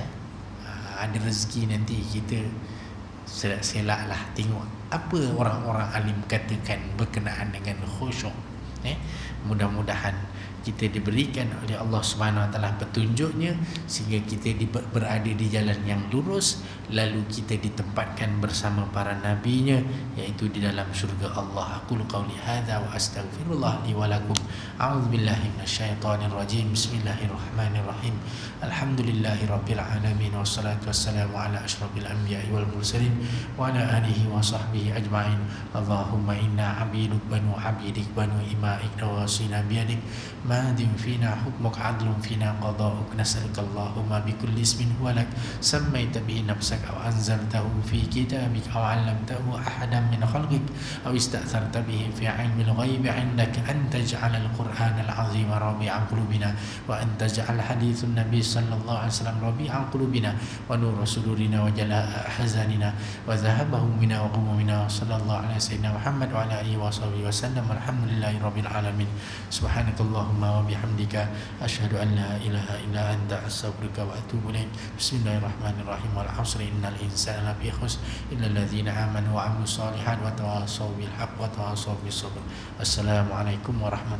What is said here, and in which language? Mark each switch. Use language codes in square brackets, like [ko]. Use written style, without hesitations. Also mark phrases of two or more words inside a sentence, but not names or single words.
[ms] Ada rezeki nanti kita selak-selak lah tengok apa orang-orang alim katakan berkenaan dengan khusyuk. Mudah-mudahan kita diberikan oleh [ar] الله سبحانه وتعالى [ms] petunjuknya sehingga kita berada di jalan yang lurus, lalu kita ditempatkan bersama para nabinya, iaitu di dalam syurga Allah. [ar] أقول قولي هذا وأستغفر الله لي ولكم. أعوذ بالله من الشيطان الرجيم. بسم الله الرحمن الرحيم. الحمد لله رب العالمين والصلاة والسلام على أشرف الأنبياء والمرسلين وعلى آله وصحبه أجمعين. اللهم إنا عبيدك بنو عبيدك بنو إمائك نواصينا بيدك ماض فينا حكمك عدل فينا قضاؤك. نسألك اللهم بكل اسم هو لك سميت به نفسك أو أنزلته في كتابك أو علمته أحدا من خلقك أو استأثرت به في علم الغيب عندك أن تجعل القرآن العظيم ربيع قلوبنا وأن تجعل حديث النبي صلى الله عليه وسلم ربيع قلوبنا ونور صدورنا وجلاء أحزاننا وذهاب همومنا وغمومنا. صلى الله عليه سيدنا محمد وعلى آله وصحبه وسلم. الحمد لله رب العالمين. سبحانك اللهم وبحمدك أشهد أن لا إله إلا أنت أستغفرك وأتوب إليك. بسم الله الرحمن الرحيم. والعصر إن الإنسان لفي خسر إلا الذين آمنوا وعملوا الصالحات وتواصوا بالحق وتواصوا بالصبر.